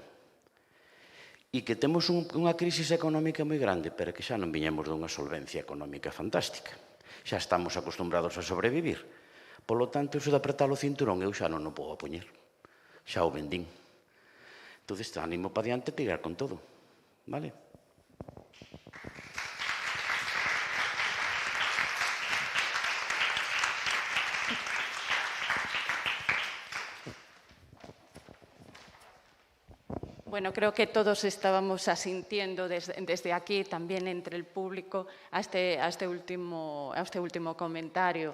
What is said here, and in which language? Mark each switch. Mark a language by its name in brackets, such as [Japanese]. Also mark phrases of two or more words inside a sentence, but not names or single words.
[Galician] E que temos unha crisis económica moi grande, pero que xa non viñemos dunha solvencia económica fantástica. Xa estamos acostumbrados a sobrevivir. Polo tanto, iso de apretar o cinturón eu xa non o podo poñer. Xa o vendín. Entón, animo para diante a tirar con todo. Vale? [Spanish] Bueno, creo que todos estábamos asintiendo desde aquí, también entre el público, a este último comentario.